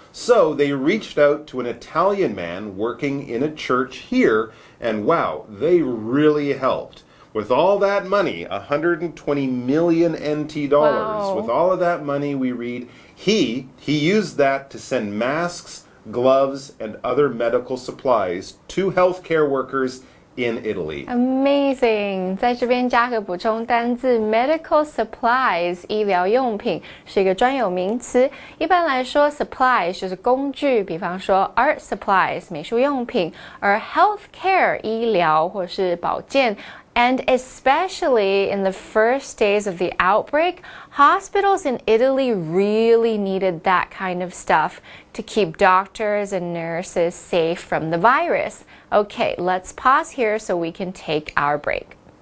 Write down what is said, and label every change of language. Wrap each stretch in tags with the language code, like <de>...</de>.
<en>So they reached out to an Italian man working in a church here, and wow, they really helped. With all that money, 120 million NT dollars, Wow. with all of that money, we read, he used that to send masks, gloves, and other medical supplies to healthcare workers in Italy. Amazing！</en> <zh>在这边加个补充单字</zh> <en>medical supplies</en> <zh>医疗用品是一个专有名词。一般来说 supplies 就是工具，比方说</zh> <en>art supplies</en> <zh>美术用品，而 healthcare 医疗或是保健。</zh> <en>And especially in the first days of the outbreak, hospitals in Italy really needed that kind of stuff to keep doctors and nurses safe from the virus. Okay, let's pause here so we can take our break.</en>